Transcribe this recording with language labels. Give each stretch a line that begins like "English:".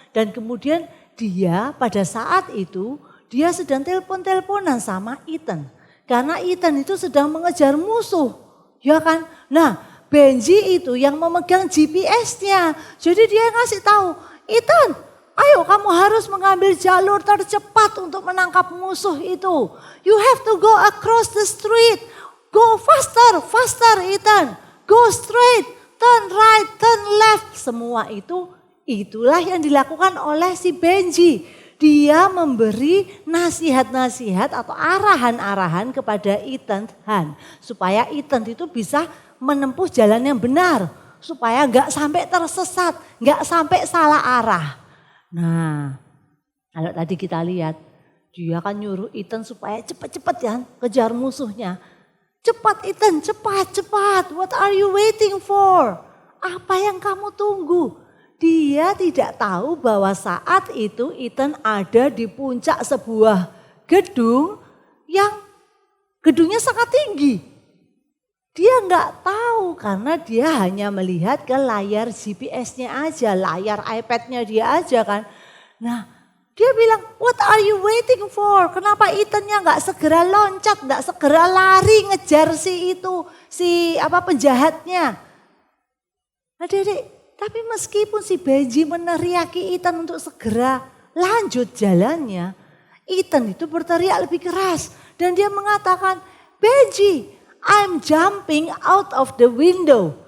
Indonesian: Dan kemudian dia pada saat itu dia sedang telepon-teleponan sama Ethan. Karena Ethan itu sedang mengejar musuh. Ya kan? Nah, Benji itu yang memegang GPS-nya. Jadi dia ngasih tahu, Ethan, ayo kamu harus mengambil jalur tercepat untuk menangkap musuh itu.
English: You have to go across the street. Go faster, faster Ethan. Go straight, turn right, turn left.
Indonesian: Semua itu, itulah yang dilakukan oleh si Benji. Dia memberi nasihat-nasihat atau arahan-arahan kepada Ethan Hunt. Supaya Ethan itu bisa menempuh jalan yang benar. Supaya gak sampai tersesat, gak sampai salah arah. Nah, kalau tadi kita lihat, dia kan nyuruh Ethan supaya cepat-cepat ya kejar musuhnya. Cepat Ethan, cepat, cepat.
English: What are you waiting for?
Indonesian: Apa yang kamu tunggu? Dia tidak tahu bahwa saat itu Ethan ada di puncak sebuah gedung yang gedungnya sangat tinggi. Dia nggak tahu karena dia hanya melihat ke layar GPS-nya aja, layar iPad-nya dia aja kan. Nah, dia bilang,
English: what are you waiting for?
Indonesian: Kenapa Ethan-nya nggak segera loncat, nggak segera lari ngejar si penjahatnya? Adik-adik, tapi meskipun si Benji meneriaki Ethan untuk segera lanjut jalannya, Ethan itu berteriak lebih keras dan dia mengatakan, Benji,
English: I'm jumping out of the window.